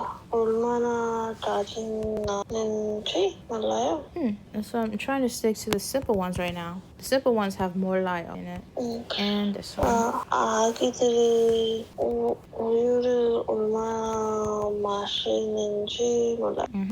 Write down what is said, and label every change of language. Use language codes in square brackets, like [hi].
[ko] 얼마나 짜증나는지 몰라요. [en] So I'm trying to stick to the simple ones right now. The simple ones have 몰라요 in it. And this one. [ko] 아기들이 우유를 얼마나 마시는지 몰라요.